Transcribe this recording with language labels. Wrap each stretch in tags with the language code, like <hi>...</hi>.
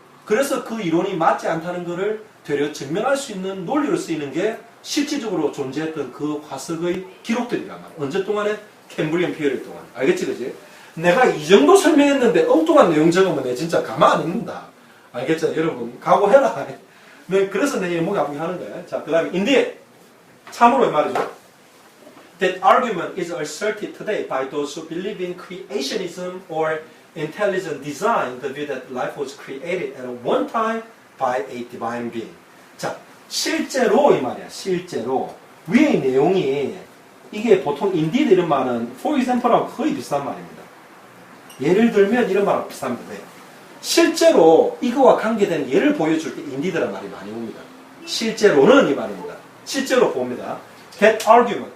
<ko>그래서 그 이론이 맞지 않다는 것을 되려 증명할 수 있는 논리로 쓰이는 게 실질적으로 존재했던 그 화석의 기록들이란 말이야. 언제 동안에? 캠브리안 피어리 동안. 알겠지 그지? 내가 이 정도 설명했는데 엉뚱한 내용 적으면 내 진짜 가만 안 있는다. 알겠죠? 여러분 각오해라. 네, 그래서 내 목이 아프게 하는 거야. 자, 그 다음에 indeed 참으로 이 말이죠.</ko> <en>That argument is asserted today by those who believe in creationism or intelligent design, the view that life was created at one time by a divine being.</en> <ko>자, 실제로 이 말이야. 실제로 위의 내용이 이게 보통 indeed 이런 말은</ko> <en>for example</en> <ko>하고 거의 비슷한 말입니다. 예를 들면 이런 말하고 비슷합니다. 실제로 이거와 관계된 예를 보여줄 때 indeed라는 말이 많이 옵니다. 실제로는 이 말입니다. 실제로 봅니다.</ko> <en>That argument.</en>